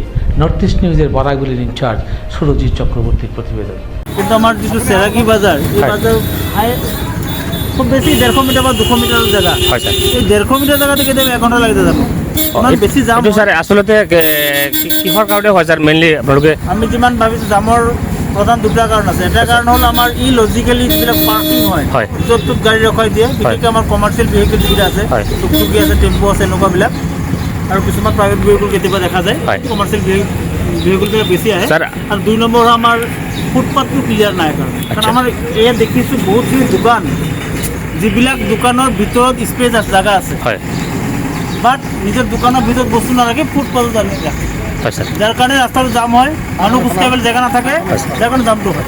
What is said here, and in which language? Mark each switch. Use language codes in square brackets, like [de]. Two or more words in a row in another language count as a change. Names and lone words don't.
[bn] নর্থ ইস্ট নিউজের বরাগুলির ইনচার্জ সুরজিৎ চক্রবর্তীর প্রতিবেদন। কিন্তু আমার যেটা চেরাগি বাজার, এই বাজার খুব বেশি 150 মিটার বা 200 মিটার জায়গা। এই 150 মিটার জায়গা থেকে 1 ঘন্টা লাগতে যাবো। বেশি জাম স্যার আসলে কিহর কারণে হয় স্যার? মেইনলি আপনাদের [as] আমি যিমান ভাবিছো জামৰ প্রধান দুটা কারণ আছে। এটা কারণ হল আমার ইলজিক্যালি যিবিলাক পার্কিং হয়, য'ত ত'ত গাড়ী ৰখাই দিয়ে। বিশেষকৈ আমাৰ কমাৰ্চিয়েল ভেহিকেল যিকেইটা আছে, টুকটুকি আছে, টেম্পু আছে, এনেকুৱাবিলাক, আৰু কিছুমান প্ৰাইভেট ভেহিকেল কেতিয়াবা দেখা যায়। কমাৰ্চিয়েল ভেহিকেলবিলাক বেছি আহে। আৰু 2 নম্বৰ আমাৰ ফুটপাথটো ক্লিয়াৰ নাই কাৰণ আমাৰ এয়া দেখিছোঁ বহুতখিনি দোকান, যিবিলাক দোকানৰ ভিতৰত স্পেচ আছে, জাগা আছে, বাট নিজৰ দোকানৰ ভিতৰত বস্তু নাৰাখি ফুটপাথত আনি ৰাখে, যাৰ কাৰণে ৰাস্তাটো জাম হয়, মানুহ খোজকাঢ়িবলৈ জেগা নাথাকে, যাৰ কাৰণে জামটো হয়।